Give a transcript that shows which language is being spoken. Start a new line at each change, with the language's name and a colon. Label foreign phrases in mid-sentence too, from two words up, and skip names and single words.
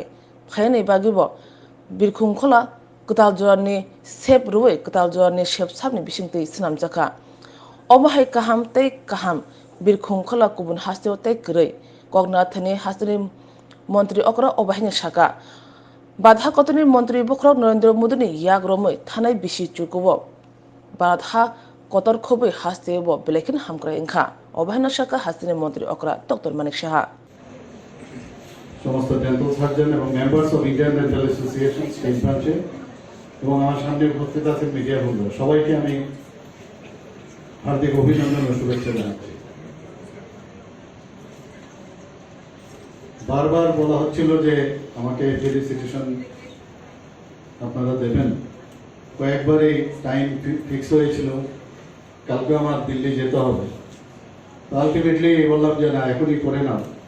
Kok Borok: phaini bagibo birkhung khola kutal jorani sep ruwe kutal jorani sepsapni bisingtei snamjaka obahai kaham tei kaham birkhung khola kubun hastewo tei krei kokna thani hasteni mantri okra obahini saka Badha kotoni mantri bukrok Narendra Modi ni yagromoi thanai bisi chukubo Badha kotor khobai hastebo belekin hamkrai ingkha obahina saka hasteni mantri okra Dr. Manik Shaha
Bangla: সমস্ত
English: dental surgeon
Bangla: এবং
English: members of Indian Dental Association state branch
Bangla: এবং আমার সামনে উপস্থিত আছেন মিডিয়া বন্ধু সবাইকে আমি হার্দিক অভিনন্দন ও শুভেচ্ছা জানাচ্ছি বারবার বলা হচ্ছিল যে আমাকে ফেলিসিটেশন আপনারা দেবেন কয়েকবারই
English: time fix
Bangla: হয়েছিল কালকে আমার দিল্লি যেতে হবে আলটিমেটলি বললাম যে না এখনই করে নাও